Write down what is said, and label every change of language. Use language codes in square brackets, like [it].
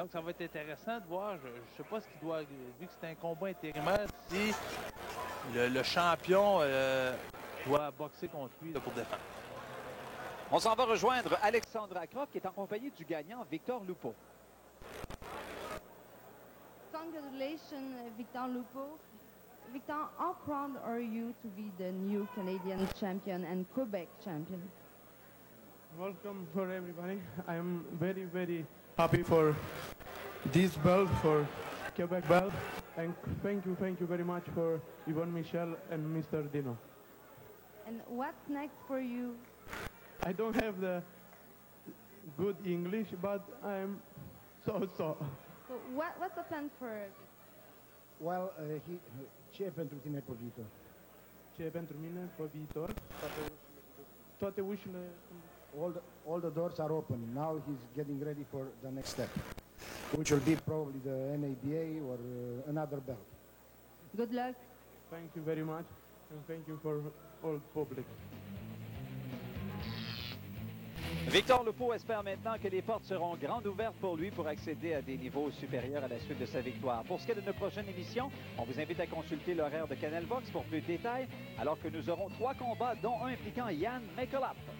[fr] Donc, ça va être intéressant de voir. Je ne sais pas ce qu'il doit, vu que c'est un combat intérimaire, si le champion doit boxer contre lui pour défendre. On s'en va rejoindre Alexandra Croft qui est en compagnie du gagnant Victor Lupo. [en] Congratulations, Victor Lupo. Victor, how proud are you to be the new Canadian champion and Quebec champion? Welcome for everybody. I am very, very happy for this belt, for Quebec belt. And thank you very much for Yvonne Michel and Mr. Dino. And what's next for you? I don't have the good English, but I'm so. So what's the plan for? Well, [ro] ce e pentru tine pe viitor? Ce e pentru mine pe viitor? Toate ușile. [en] All the doors are open. Now he's getting ready for the next step, which will be probably the NABA or another belt. Good luck. Thank you very much, and thank you for all public. [fr] Victor Lupo espère maintenant que les portes seront grandes ouvertes pour lui pour accéder à des niveaux supérieurs à la suite de sa victoire. Pour ce qui est de notre prochaine émission, on vous invite à consulter l'horaire de Canal Vox pour plus de détails, alors que nous aurons 3 combats, dont un impliquant Jan Mekolap.